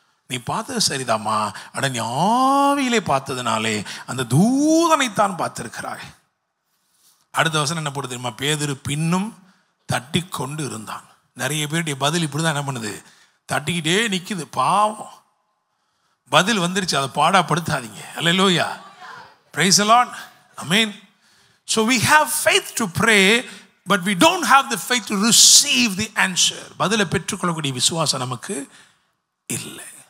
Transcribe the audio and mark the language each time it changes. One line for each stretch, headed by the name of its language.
Tamil: நீ பார்த்தது சரிதாம்மா, அட நீ ஆவியிலே பார்த்ததுனாலே அந்த தூதனைத்தான் பார்த்திருக்கிறாய். அடுத்த வசனம் என்ன போடுது தெரியுமா? பேதுரு பின்னும் தட்டி கொண்டு இருந்தான். நிறைய பேருடைய பதில் இப்படிதான் என்ன பண்ணுது? தட்டிக்கிட்டே நிற்குது. பாவம், பதில் வந்துருச்சு, அதை பாடாப்படுத்தாதீங்க.
English: அல்லேலூயா. Praise the Lord. ஆமென். So we have faith to pray, But we don't have the faith to receive the answer.
Tamil: பதிலை பெற்றுக்கொள்ளக்கூடிய விசுவாசம் நமக்கு இல்லை.